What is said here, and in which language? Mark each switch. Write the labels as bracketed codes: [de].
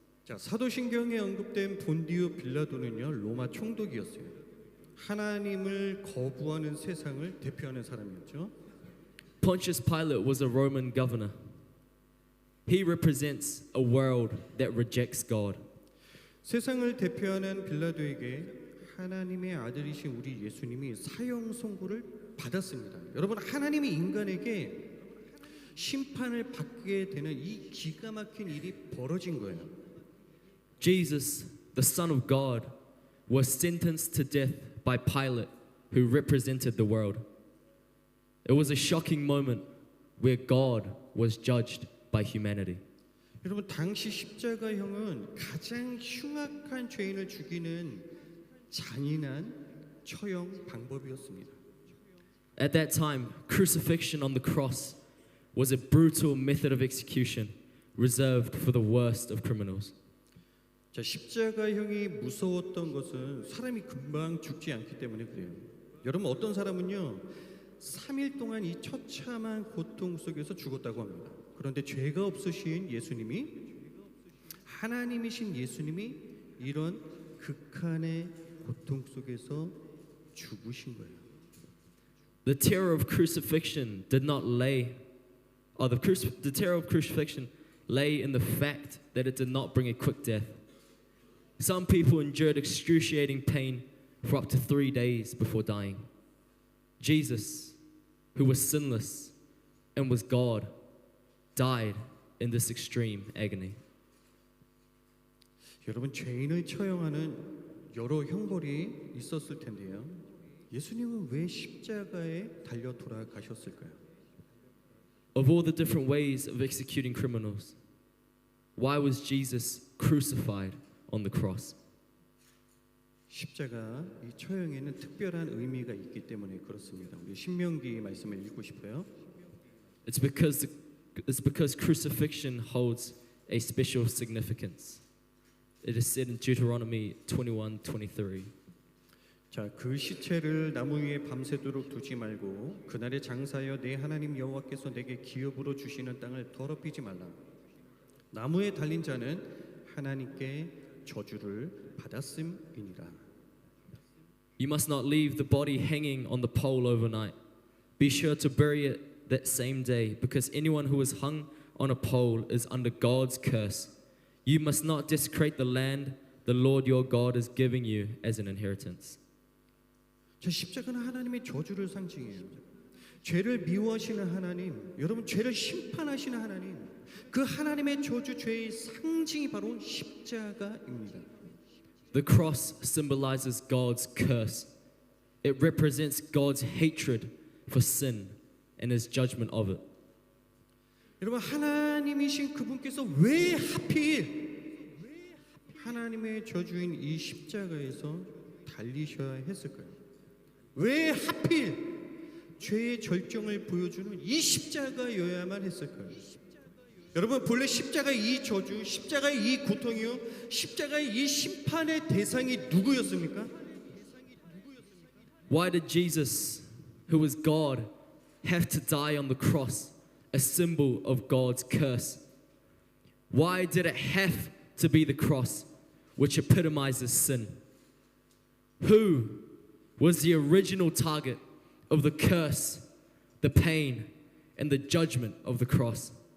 [ko] 자, 사도신경에 언급된 본디오 빌라도는요, 로마 총독이었어요. 하나님을 거부하는 세상을 대표하는 사람이었죠. [en] Pontius Pilate was a Roman governor. He represents a world that rejects God. [ko] 세상을 대표하는 빌라도에게 하나님의 아들이신 우리 예수님이 사형 선고를 받았습니다. 여러분, 하나님이 인간에게 심판을 받게 되는 이 기가 막힌 일이 벌어진 거예요. [en] Jesus, the Son of God, was sentenced to death by Pilate, who represented the world. It was a shocking moment where God was judged by humanity. [ko] 여러분, 당시 십자가형은 가장 흉악한 죄인을 죽이는 잔인한 처형 방법이었습니다. [en] At that time, crucifixion on the cross was a brutal method of execution reserved for the worst of criminals. [ko] 자, 십자가형이 무서웠던 것은 사람이 금방 죽지 않기 때문에 그래요. 여러분, 어떤 사람은요 3일 동안 이 처참한 고통 속에서 죽었다고 합니다. 그런데 죄가 없으신 예수님이, 하나님이신 예수님이 이런 극한의 고통 속에서 죽으신 거예요. [en] The terror of crucifixion did not lay, or the terror of crucifixion lay in the fact that it did not bring a quick death. Some people endured excruciating pain for up to 3 days before dying. Jesus, who was sinless and was God, died in this extreme agony. [ko] 여러분, 죄인을 처형하는 여러 형벌이 있었을 텐데요. 예수님은 왜 십자가에 달려 돌아가셨을까요? [en] Of all the different ways of executing criminals, why was Jesus crucified on the cross? [ko] 십자가 이 처형에는 특별한 의미가 있기 때문에 그렇습니다. 우리 신명기 말씀을 읽고 싶어요. [en] It's because crucifixion holds a special significance. It is said in Deuteronomy 21:23. [ko] 자, 그 시체를 나무 위에 밤새도록 두지 말고 그날에 장사하여 내 하나님 여호와께서 내게 기업으로 주시는 땅을 더럽히지 말라. 나무에 달린 자는 하나님께 저주를 받았음이니라. [en] You must not leave the body hanging on the pole overnight. Be sure to bury it that same day, because anyone who is hung on a pole is under God's curse. You must not desecrate the land the Lord your God is giving you as an inheritance. [ko] 자, 십자가는 하나님의 저주를 상징해요. 죄를 미워하시는 하나님, 여러분 죄를 심판하시는 하나님, 그 하나님의 저주 죄의 상징이 바로 십자가입니다. [en] The cross symbolizes God's curse. It represents God's hatred for sin and his judgment of it. [ko] 여러분 하나님이신 그분께서 왜 하필 하나님의 저주인 이 십자가에서 달리셔야 했을까요? 왜 하필 죄의 절정을 보여주는 이 십자가여야만 했을까요? 여러분 본래 십자가의 이 저주, 십자가의 이 고통이요, 십자가의 이 심판의 대상이 누구였습니까? [en] Why did Jesus, who was God, have to die on the cross, a symbol of God's curse? Why did it have to be the cross, which epitomizes sin? Who was the original target of the curse, the pain, and the judgment of the cross?